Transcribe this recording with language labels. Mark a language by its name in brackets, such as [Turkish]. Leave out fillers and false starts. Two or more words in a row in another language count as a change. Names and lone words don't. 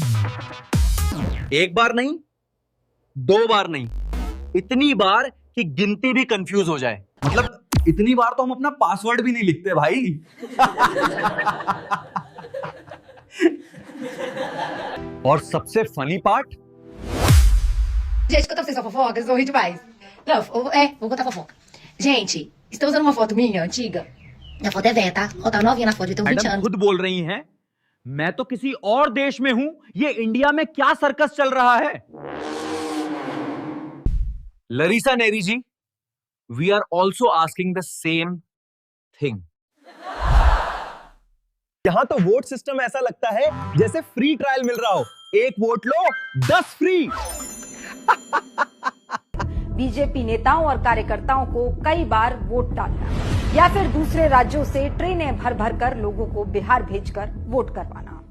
[Hindi] एक बार नहीं, दो बार नहीं, इतनी बार कि गिनती भी कंफ्यूज हो जाए। मतलब इतनी बार तो हम अपना पासवर्ड भी नहीं लिखते भाई। और सबसे [English] funny part, [Portuguese] Gente, que eu tô fazendo fofoca, eu sou ruim demais. Não, vou contar fofoca. Gente, estou usando uma foto minha, antiga. Minha foto é velha, tá? Eu tava novinha na foto, eu tenho 20 मैडम anos. [Hindi] खुद बोल रही हैं, मैं तो किसी और देश में हूं, ये इंडिया में क्या सर्कस चल रहा है। लरीसा नेरी जी, [English] we are also asking the same thing. [Hindi] यहां तो [English] vote system [Hindi] ऐसा लगता है जैसे [English] free trial [Hindi] मिल रहा हो। एक वोट लो, 10 फ्री। बीजेपी नेताओं और कार्यकर्ताओं को कई बार वोट डालना या फिर दूसरे राज्यों से ट्रेनें भर भर कर लोगों को बिहार भेजकर वोट करवाना।